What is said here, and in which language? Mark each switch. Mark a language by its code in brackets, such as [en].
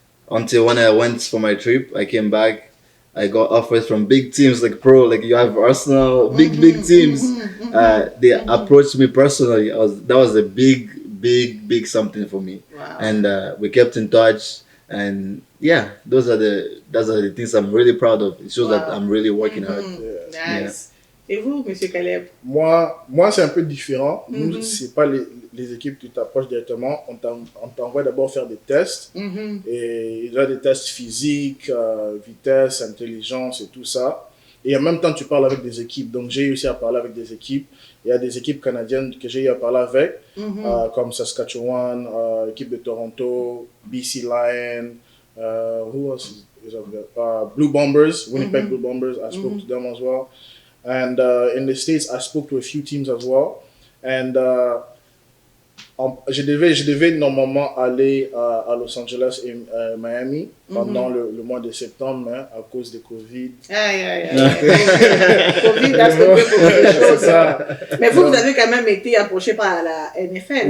[en] Until when I went for my trip, I came back, I got offers from big teams like you have Arsenal, big teams. They approached me personally. That was a big something for me. Wow. And we kept in touch. And yeah, those are the things I'm really proud of. It shows that I'm really working hard. Yeah. Nice. [fr] Et vous, Monsieur Caleb? Moi, c'est un peu différent. Nous, c'est pas les équipes qui t'approchent directement. On t'envoie d'abord faire des tests. Et il y a des tests physiques, vitesse, intelligence et tout ça. Et en même temps, tu parles avec des équipes. Donc, j'ai réussi à parler avec des équipes. Il y a des équipes canadiennes que j'ai eu à parler avec, comme Saskatchewan, équipe de Toronto, BC Lion, [en] who else is up there? Blue Bombers, Winnipeg Blue Bombers. I spoke to them as well. And in the States, I spoke to a few teams as well. And [fr] je devais normalement aller à Los Angeles et Miami pendant le mois de septembre, mais à cause de Covid. Aïe. Covid a stoppé beaucoup de choses. Mais vous avez quand même été approché par la NFL.